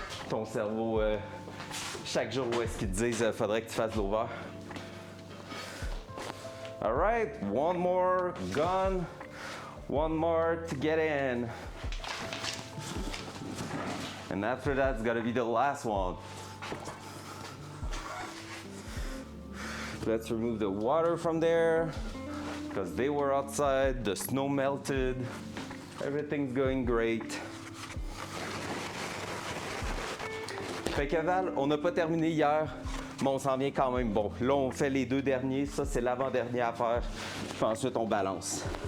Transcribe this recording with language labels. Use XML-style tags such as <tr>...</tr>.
<fr>Ton cerveau, chaque jour où est-ce qu'ils te disent faudrait que tu fasses l'over.</fr> <en>All right, one more gone, one more to get in. And after that's gotta be the last one. Let's remove the water from there because they were outside, the snow melted, everything's going great.</en> <fr>Fait que Val, on n'a pas terminé hier, mais on s'en vient quand même bon. Là, on fait les deux derniers, ça c'est l'avant-dernier à faire, puis ensuite on balance.</fr>